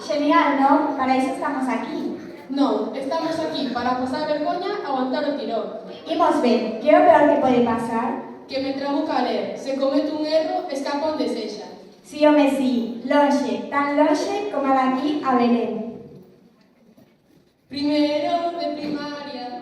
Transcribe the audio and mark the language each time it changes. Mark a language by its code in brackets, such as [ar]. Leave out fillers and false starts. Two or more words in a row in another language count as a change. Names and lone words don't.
[es] genial, ¿no? Para eso estamos aquí. [gl] Non, estamos aquí para pasar vergoña, aguantar o tirón. Imos ver, que é o peor que pode pasar? Que me trabuca a ler. Se cometo un erro, escapa onde sexa. Si, home, si, lonxe, tan lonxe como daqui a Belén. [es] Primero de primaria.